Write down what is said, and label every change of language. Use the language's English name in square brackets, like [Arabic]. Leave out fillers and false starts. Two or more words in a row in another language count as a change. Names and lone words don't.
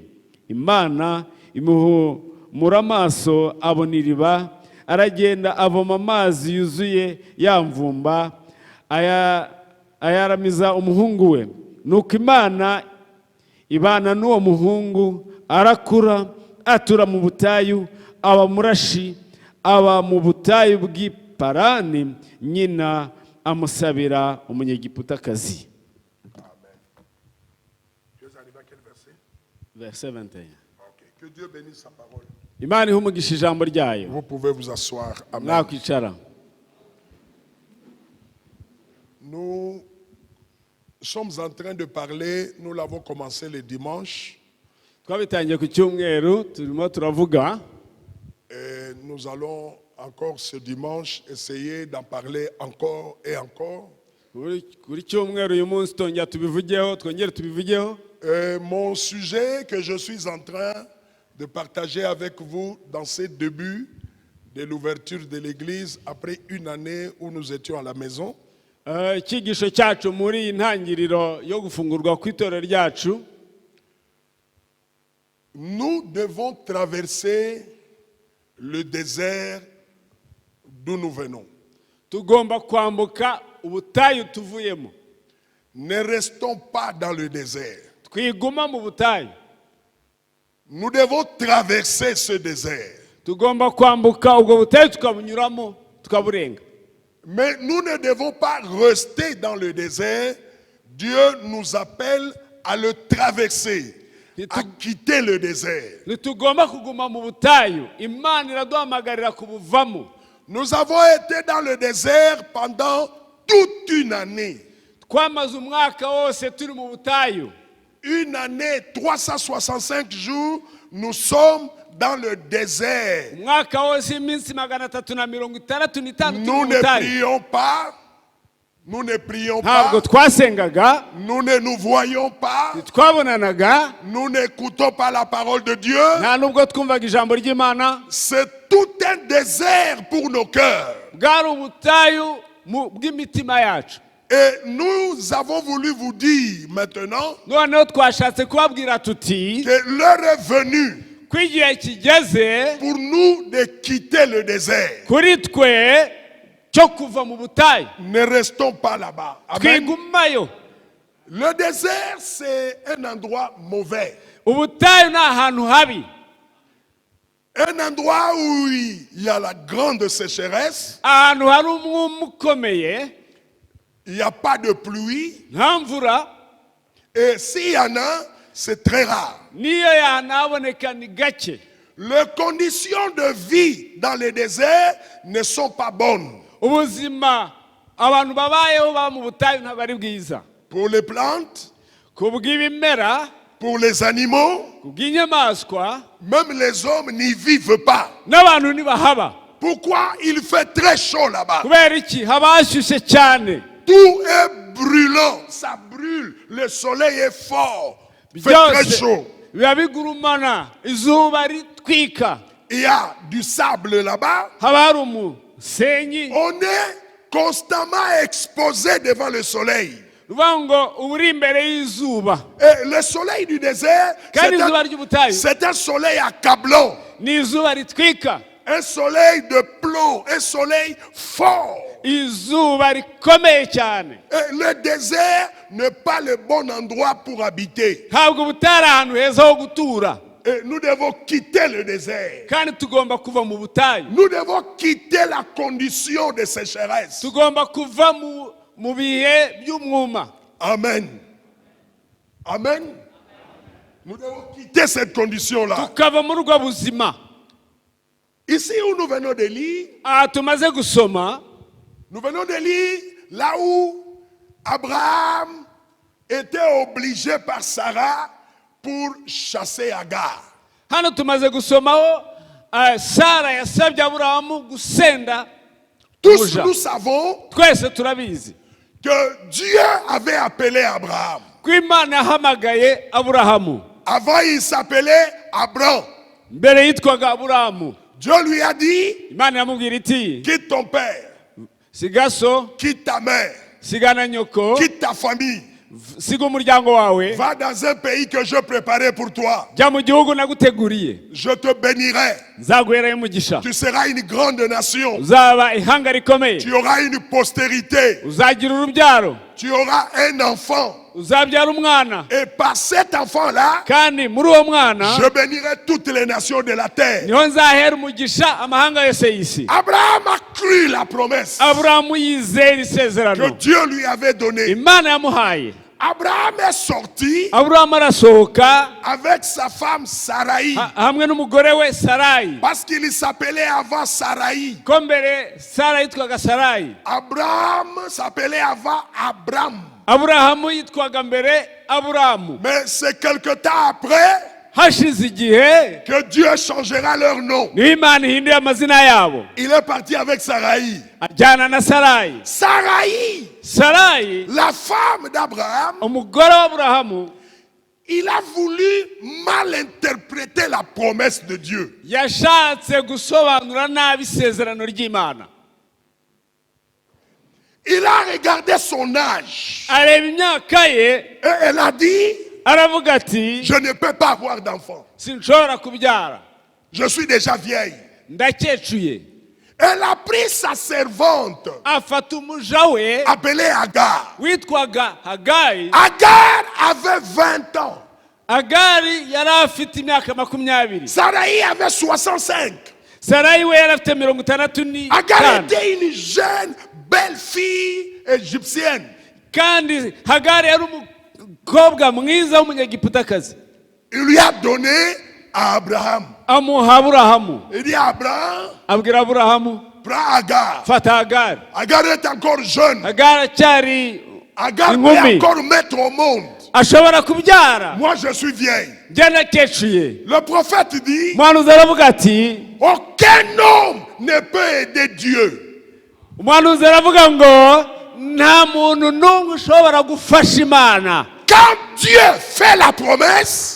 [Kinyarwanda] Imana imuhumura amaso, abona iriba, aragenda avoma amazi yuzuye ya mvumba, ayaramiza umuhungu we. Nuko Imana ibana n'uwo muhungu, arakura, atura mu butayu, aba murashi, aba mu butayu bw'i Parani. Nyina amusabira umunyegiputakazi. [French] Verset 21. Que Dieu bénisse sa parole. [Kinyarwanda] Imana ihumugisha ijambo ryayo. [French] Vous pouvez vous asseoir. Amen. [Kinyarwanda] Mwakwicara. [French] Nous sommes en train de parler, nous l'avons commencé le dimanche. [Kinyarwanda] Twabitangiye ku cyumweru, turimo turavuga. [French] Et nous allons encore ce dimanche essayer d'en parler encore et encore. [Kinyarwanda] Kuri cyumweru uyu munsi tongera tubivugeho, twongere tubivugeho. [French] Mon sujet que je suis en train de partager avec vous dans ces débuts de l'ouverture de l'église après une année où nous étions à la maison. [Kinyarwanda] icyigisho cyacu muri iyi ntangiriro yo gufungurwa kw'itorero ryacu, [French] Nous devons traverser le désert d'où nous venons. [Kinyarwanda] tugomba kwambuka ubutayu tuvuyemo. [French] Ne restons pas dans le désert. [Kinyarwanda] Twiguma mu butayu. [French] Nous devons traverser ce désert. [Kinyarwanda] Tugomba kwambuka ubwo butayu tukabunyuramo tukaburenga. [French] Mais nous ne devons pas rester dans le désert. Dieu nous appelle à le traverser, à quitter le désert. [Kinyarwanda] Ntitugomba kuguma mu butayu, Imana iraduhamagarira kubuvamo. [French] Nous avons été dans le désert pendant toute une année. [Kinyarwanda] Twamaze umwaka wose turi mu butayu. [French] Une année, 365 jours, nous sommes dans le désert. [Kinyarwanda] Umwaka wose iminsi 365 turi [French] Nous [Kinyarwanda] mu [French] ne [Kinyarwanda] butayu. [French] prions pas. Nous ne prions [Kinyarwanda] Ntabwo [French] pas. [Kinyarwanda] twasengaga, [French] Nous ne nous voyons pas. [Kinyarwanda] twabonanaga, [French] Nous n'écoutons pas la parole de Dieu. [Kinyarwanda] nta nubwo twumvaga ijambo ry'Imana. [French] C'est tout un désert pour nos cœurs. [Kinyarwanda] Bwari ubutayu bw'imitima yacu. [French] Et nous avons voulu vous dire maintenant [Kinyarwanda] Noneho twashatse kubabwira tuti [French] que l'heure est venue [Kinyarwanda] ko igihe kigeze [French] pour nous de quitter le désert. [Kinyarwanda] kuri twe cyo kuva mu butayu. [French] Ne restons pas là-bas. Amen. [Kinyarwanda] Twigumayo. [French] Le désert, c'est un endroit mauvais. [Kinyarwanda] Ubutayu ni ahantu habi. [French] Un endroit où il y a la grande sécheresse, [Kinyarwanda] Ahantu hari umwuma ukomeye, [French] il n'y a pas de pluie, [Kinyarwanda] nta mvura, [French] et s'il y en a, c'est très rare. [Kinyarwanda] niyo yanaboneka ni gake. [French] Les conditions de vie dans le désert ne sont pas bonnes. [Kinyarwanda] Ubuzima abantu babayeho baba mu butayu ntabwo ari bwiza. [French] Pour les plantes, [Kinyarwanda] Ku bw'ibimera, [French] pour les animaux, [Kinyarwanda] ku bw'inyamaswa, [French] même les hommes n'y vivent pas. [Kinyarwanda] n'abantu ntibahaba. [French] Pourquoi il fait très chaud là-bas? [Kinyarwanda] Kubera iki? Haba hashyushye cyane. [French] Tout est brûlant, ça brûle, le soleil est fort, il fait très [Kinyarwanda] Byose [French] chaud. [Kinyarwanda] biba bigurumana, izuba ritwika. [French] Il y a du sable là-bas. [Kinyarwanda] Haba hari umusenyi. [French] On est constamment exposé devant le soleil. [Kinyarwanda] Uvuga ngo uba uri imbere y'izuba. [French] Et le soleil du désert, [Kinyarwanda] Kandi izuba ry'ubutayu [French] c'est un soleil accablant, [Kinyarwanda] ni izuba ritwika. [French] un soleil de plomb, un soleil fort. [Kinyarwanda] Izuba rikomeye cyane. [French] Et le désert n'est pas le bon endroit pour habiter. [Kinyarwanda] Ntabwo ubutayu ari ahantu heza ho gutura. [French] Et nous devons quitter le désert. [Kinyarwanda] Kandi tugomba kuva mu butayu. [French] Nous devons quitter la condition de sécheresse. [Kinyarwanda] Tugomba kuva mu bihe by'umwuma. Amen. Amen. [French] Nous devons quitter cette condition-là. [Kinyarwanda] Tukava muri ubwo buzima. [French] Ici où nous venons de lire, [Kinyarwanda] Aha tumaze gusoma, [French] nous venons de lire là où Abraham était obligé par Sarah pour chasser Agar. [Kinyarwanda] hano tumaze gusomaho Sara yasabye Aburahamu gusenda [French] Tous [Kinyarwanda] umuja. [French] nous savons [Kinyarwanda] Twese turabizi [French] que Dieu avait appelé Abraham. [Kinyarwanda] ko Imana yahamagaye Aburahamu. [French] Avant, il s'appelait Abram. [Kinyarwanda] Mbere yitwaga Aburahamu. [French] Dieu lui a dit, [Kinyarwanda] Imana yamubwira iti [French] quitte ton père, [Kinyarwanda] siga so, [French] quitte ta mère, [Kinyarwanda] siga na nyoko, [French] quitte ta famille, [Kinyarwanda] siga umuryango wawe, [French] va dans un pays que je préparais pour toi. [Kinyarwanda] jya mu gihugu naguteguriye, [French] Je te bénirai. [Kinyarwanda] nzaguherayo umugisha, [French] Tu seras une grande nation. [Kinyarwanda] uzaba ihanga rikomeye, [French] Tu auras une postérité. [Kinyarwanda] uzagira urubyaro, [French] Tu auras un enfant. [Kinyarwanda] uzabyara umwana, [French] Et par cet enfant-là, [Kinyarwanda] kandi muri uwo mwana [French] je bénirai toutes les nations de la terre. [Kinyarwanda] niho nzahera umugisha amahanga yose y'isi. [French] Abraham a cru la promesse [Kinyarwanda] Aburahamu yizera [French] que [Kinyarwanda] isezerano [French] Dieu lui avait donnée. [Kinyarwanda] Imana yamuhaye. [French] Abraham est sorti [Kinyarwanda] Aburahamu arasohoka [French] avec sa femme Sarai. [Kinyarwanda] hamwe n'umugore we Sarayi. [French] Parce qu'il s'appelait avant Sarai. [Kinyarwanda] Ko mbere Sara yitwaga Sarayi, [French] Abraham s'appelait avant Abram. [Kinyarwanda] Aburahamu yitwaga mbere Aburahamu. [French] Mais c'est quelque temps après [Kinyarwanda] Hashize igihe [French] que Dieu changera leur nom. [Kinyarwanda] niho Imana ihinduye amazina yabo, [French] Il est parti avec Sarai. [Kinyarwanda] ajyana na Sarayi. [French] Sarai, [Kinyarwanda] Sarayi [French] la femme d'Abraham, [Kinyarwanda] umugore wa Aburahamu [French] il a voulu mal interpréter la promesse de Dieu. [Kinyarwanda] yashatse gusobanura nabi isezerano ry'Imana. [French] Il a regardé son âge [Kinyarwanda] areba imyaka ye, [French] et elle a dit, [Kinyarwanda] aravuga ati [French] je ne peux pas avoir d'enfant. [Kinyarwanda] sinshobora kubyara, [French] Je suis déjà vieille. [Kinyarwanda] ndakecuye. [French] Elle a pris sa servante [Kinyarwanda] afata umuja we [French] appelée Agar. [Kinyarwanda] witwaga Hagari. [French] Agar avait 20 ans. [Kinyarwanda] Hagari yari afite imyaka 20. [French] Sarai avait 65. [Kinyarwanda] Sarayi we yari afite 65. [French] Agar était une jeune, belle fille égyptienne. [Kinyarwanda] kandi Hagari yari umukobwa mwiza w'umunyagiputakazi. [French] Il lui a donné à Abraham. [Kinyarwanda] amuha Aburahamu. [French] Il dit à Abraham, [Kinyarwanda] abwira Aburahamu, [French] prends Agar. [Kinyarwanda] fata Hagari. [French] Agar est encore jeune. [Kinyarwanda] Hagari acyari [French] Agar peut [Kinyarwanda] inkumi, [French] encore mettre au monde. [Kinyarwanda] ashobora kubyara. [French] Moi, je suis vieille. [Kinyarwanda] njye nakecuye. [French] Le prophète dit, [Kinyarwanda] umuhanuzi aravuga ati [French] aucun homme ne peut aider Dieu. [Kinyarwanda] umuhanuzi aravuga ngo nta muntu n'umwe ushobora gufasha Imana. [French] Quand Dieu fait la promesse,